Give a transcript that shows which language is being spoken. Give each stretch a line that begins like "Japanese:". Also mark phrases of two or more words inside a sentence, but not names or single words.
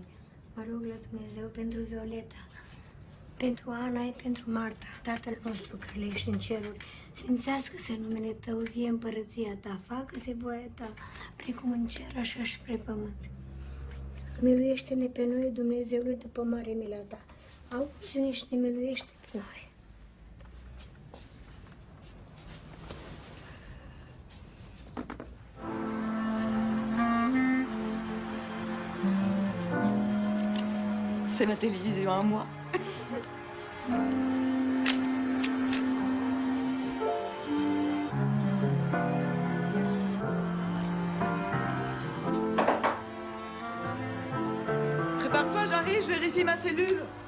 Romanian: Mă rog la Dumnezeu pentru Violeta, pentru Ana, pentru Marta, Tatăl nostru care ești în ceruri, sfințească-se numele Tău, vie împărăția Ta, facă-se voia Ta, precum în cer, așa și pe pământ. Miluiește-ne pe noi, Dumnezeule, după mare mila Ta. Auzi-ne și ne miluiește pe noi.
French: C'est ma télévision à moi. Prépare-toi, j'arrive, je vérifie ma cellule.